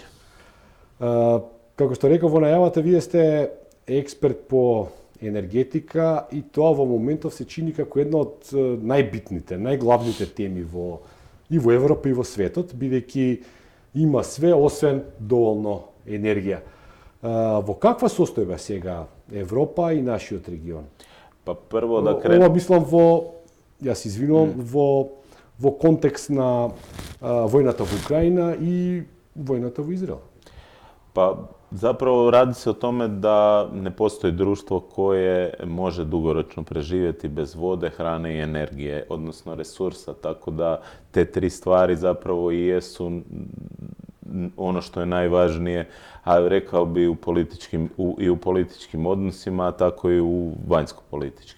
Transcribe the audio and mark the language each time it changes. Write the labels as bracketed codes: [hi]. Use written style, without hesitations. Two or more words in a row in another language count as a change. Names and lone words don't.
[mk] Како што реков во најавата, вие сте експерт по енергетика и тоа во моментов се чини како една од најбитните, најглавните теми во Европа и во светот, бидејќи има све освен доволно енергија. Во каква состојба сега Европа и нашиот регион? Па прво да кренем. Ова мислам јас извинувам, во контекст на војната во Украина и војната во Израел. [hr] Па zapravo radi se o tome da ne postoji društvo koje može dugoročno preživjeti bez vode, hrane i energije, odnosno resursa, tako da te tri stvari zapravo i jesu ono što je najvažnije, a rekao bi i u političkim odnosima, a tako i u vanjsko-političkim.